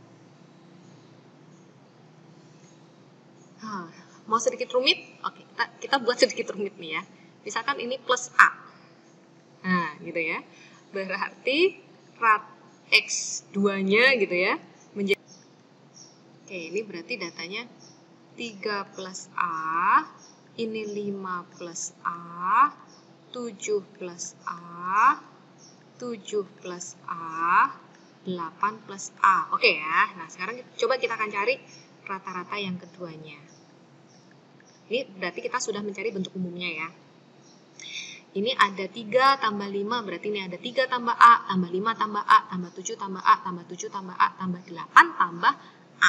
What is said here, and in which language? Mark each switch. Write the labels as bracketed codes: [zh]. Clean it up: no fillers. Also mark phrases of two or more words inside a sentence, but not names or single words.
[id] Mau sedikit rumit? Oke, kita buat sedikit rumit nih ya. Misalkan ini plus A. Nah, gitu ya. Berarti X2-nya gitu ya menjadi. Oke, ini berarti datanya 3 plus A Ini 5 plus A, 7 plus A, 7 plus A, 8 plus A. Oke ya, nah sekarang coba kita akan cari rata-rata yang keduanya. Ini berarti kita sudah mencari bentuk umumnya ya. Ini ada 3 tambah 5, berarti ini ada 3 tambah A, tambah 5 tambah A, tambah 7 tambah A, tambah 7 tambah A, tambah 8 tambah A.